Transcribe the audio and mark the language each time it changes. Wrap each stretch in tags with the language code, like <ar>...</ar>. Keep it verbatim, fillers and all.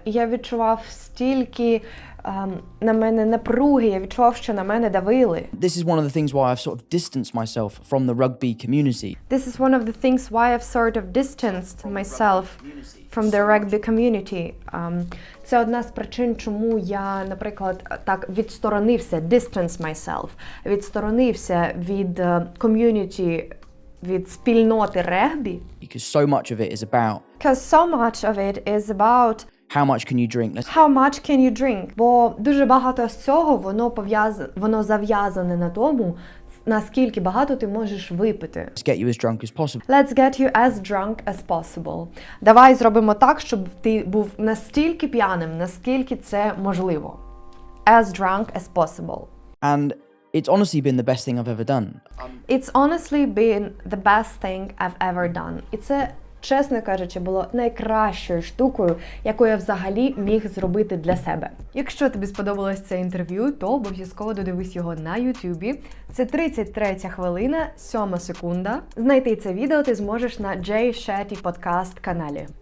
<uk>Я відчував стільки um, на мене напруги, я відчував, що на мене давили.</uk> <en>This is one of the things why I've sort of distanced myself from the rugby community. This is one of the things why I've sort of distanced myself from the rugby community.</en> <uk>Um, це одна з причин, чому я, наприклад, так відсторонився,</uk> <en>distance myself,</en> <uk>відсторонився від uh, community, від спільноти регбі.</uk> <en>Because so much of it is about Because so much of it is about how much can you drink? Let's... How much can you drink?</en> <uk>Бо дуже багато з цього воно пов'яз... воно зав'язане на тому, наскільки багато ти можеш випити.</uk> <en>Let's get you as drunk as possible. Let's get you as drunk as possible.</en> <uk>Давай зробимо так, щоб ти був настільки п'яним, наскільки це можливо.</uk> <en>As drunk as possible. And it's honestly been the best thing I've ever done. It's honestly been the best thing I've ever done.</en> <uk>І це, чесно кажучи, було найкращою штукою, яку я взагалі міг зробити для себе. Якщо тобі сподобалось це інтерв'ю, то обов'язково додивись його на Ютубі. Це тридцять третя хвилина, сьома секунда. Знайти це відео ти зможеш на Jay Shetty Podcast каналі.</uk>